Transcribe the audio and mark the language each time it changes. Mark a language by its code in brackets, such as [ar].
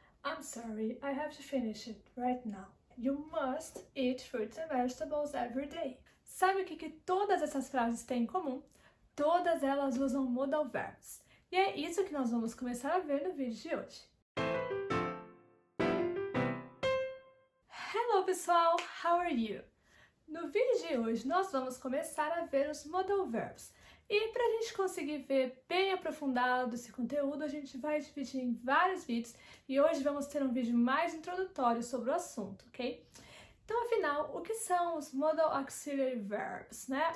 [en] I'm sorry, I have to finish it right now. You must eat fruits and vegetables every day. [pt] Sabe o que todas essas frases têm em comum? Todas elas usam modal verbs. E é isso que nós vamos começar a ver no vídeo de hoje. [en] Hello pessoal, how are you? [pt] No vídeo de hoje nós vamos começar a ver os modal verbs. E para a gente conseguir ver bem aprofundado esse conteúdo, a gente vai dividir em vários vídeos e hoje vamos ter um vídeo mais introdutório sobre o assunto, ok? Então, afinal, o que são os modal auxiliary verbs, né?